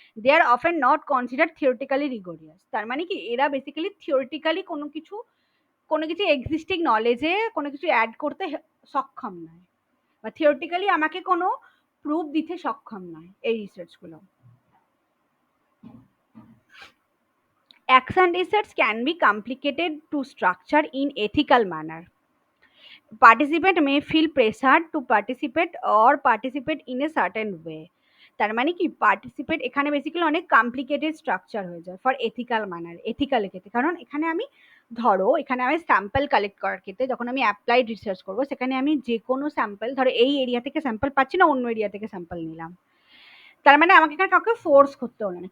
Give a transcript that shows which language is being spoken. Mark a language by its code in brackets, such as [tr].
[en] They are often not considered theoretically rigorous. [bn] তার মানে কি এরা বেসিক্যালি থিওরিটিক্যালি কোনো কিছু এক্সিস্টিং নলেজে কোনো কিছু অ্যাড করতে সক্ষম নয়, বা থিওরিটিক্যালি আমাকে কোনো প্রুফ দিতে সক্ষম নয় এই রিসার্চগুলো। [en] Action research can be complicated to structure in ethical manner. Participant may feel pressured to participate or participate in a certain way. [bn] তার মানে কি পার্টিসিপেট এখানে বেসিক্যালি অনেক কমপ্লিকেটেড স্ট্রাকচার হয়ে যায় ফর এথিক্যাল ম্যানার, এথিক্যাল ক্ষেত্রে। কারণ এখানে আমি, ধরো এখানে আমি স্যাম্পল কালেক্ট করার ক্ষেত্রে যখন আমি অ্যাপ্লাইড রিসার্চ করবো, সেখানে আমি যে কোনো স্যাম্পল, ধরো এই এরিয়া থেকে স্যাম্পল পাচ্ছি না, অন্য এরিয়া থেকে স্যাম্পল নিলাম, তার মানে আমাকে এখানে কাউকে ফোর্স করতে হলো না।